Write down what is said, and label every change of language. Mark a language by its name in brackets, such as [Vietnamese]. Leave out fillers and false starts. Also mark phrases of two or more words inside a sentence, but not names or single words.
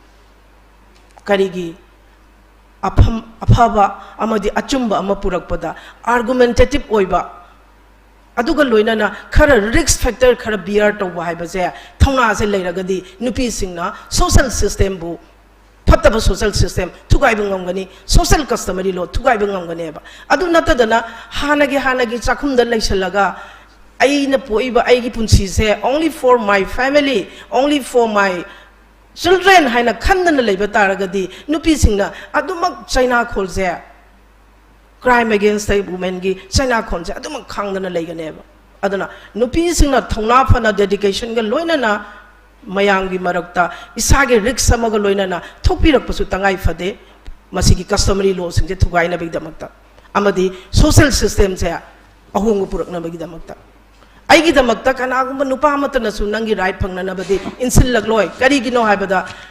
[Manipuri] karigi afaba amadi achumba ama purakpada argumentative oiba aduga loinana khara [English] risk factor [Manipuri] khara [English] bear to [Manipuri] haibase thauna se leiragadi nupi singna [English] social system [Manipuri] bu phattaba [English] social system [Manipuri] thugai bangam [English] social customary law [Manipuri] thugai bangam gani ba adu natadana hanagi chakhumda leisalaga aina poiba aigi punsi se [English] only for my family only for my children [Manipuri] haina khandana leiba taragadi nupi singna adumak china kholse [English] crime against the women [Manipuri] gi china kholse adumak khangdana leigane ba aduna nupi singna thongna phana dedication ga loinana mayangi marakta isage risk samaga loinana thopirak pasu tangai phade masigi [English] customary law [Manipuri] singje thugaina big damakta amadi [English] social system [Manipuri] se ahungu purakna big damakta aigi damakta kanagumba nupa matana su nangi right phangna nabadi insil lagloi karigino haibada